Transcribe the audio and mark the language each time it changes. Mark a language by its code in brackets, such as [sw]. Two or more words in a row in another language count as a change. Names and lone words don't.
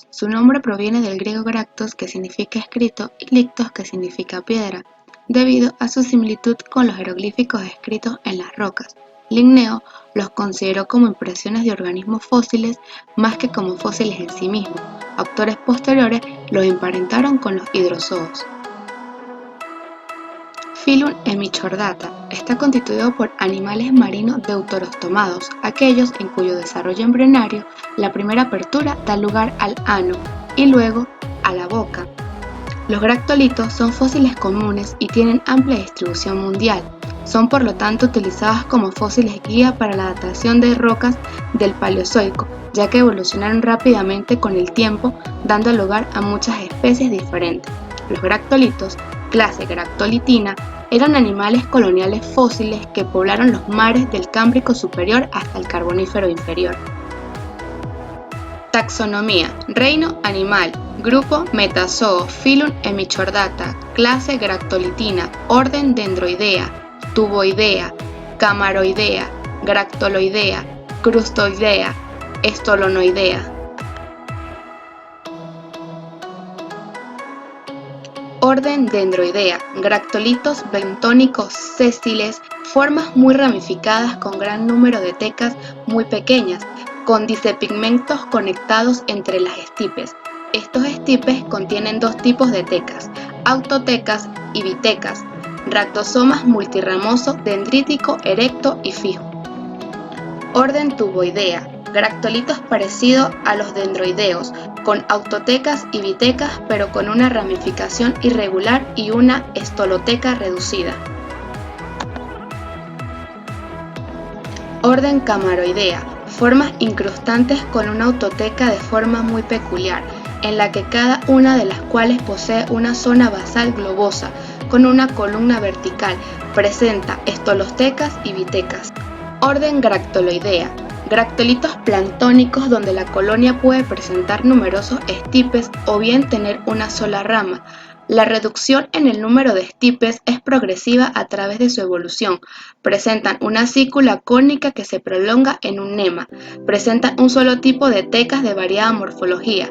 [es] Su nombre proviene del griego gractos, que significa escrito, y lictos, que significa piedra, debido a su similitud con los jeroglíficos escritos en las rocas. Linneo los consideró como impresiones de organismos fósiles más que como fósiles en sí mismos. Autores posteriores los emparentaron con los hidrozoos. Phylum Hemichordata está constituido por animales marinos deuterostomados, aquellos en cuyo desarrollo embrionario la primera apertura da lugar al ano y luego a la boca. Los gractolitos son fósiles comunes y tienen amplia distribución mundial. Son por lo tanto utilizados como fósiles guía para la datación de rocas del Paleozoico, ya que evolucionaron rápidamente con el tiempo, dando lugar a muchas especies diferentes. Los gractolitos, clase Gractolitina, eran animales coloniales fósiles que poblaron los mares del Cámbrico superior hasta el Carbonífero inferior. Taxonomía: reino animal, grupo Metazoo, Phylum Hemichordata, clase Gractolitina, orden Dendroidea, Tuboidea, Camaroidea, Gractoloidea, Crustoidea, Estolonoidea. Orden Dendroidea, gractolitos bentónicos sésiles, formas muy ramificadas con gran número de tecas muy pequeñas, con disepigmentos conectados entre las estipes. Estos estipes contienen dos tipos de tecas, autotecas y bitecas, ractosomas multirramoso, dendrítico, erecto y fijo. Orden Tuboidea, gractolitos parecidos a los dendroideos, con autotecas y bitecas pero con una ramificación irregular y una estoloteca reducida. Orden Camaroidea, formas incrustantes con una autoteca de forma muy peculiar, en la que cada una de las cuales posee una zona basal globosa, con una columna vertical, presenta estolotecas y bitecas. Orden Gractoloidea, gractolitos planctónicos donde la colonia puede presentar numerosos estipes o bien tener una sola rama. La reducción en el número de estipes es progresiva a través de su evolución. Presentan una cícula cónica que se prolonga en un nema. Presentan un solo tipo de tecas de variada morfología.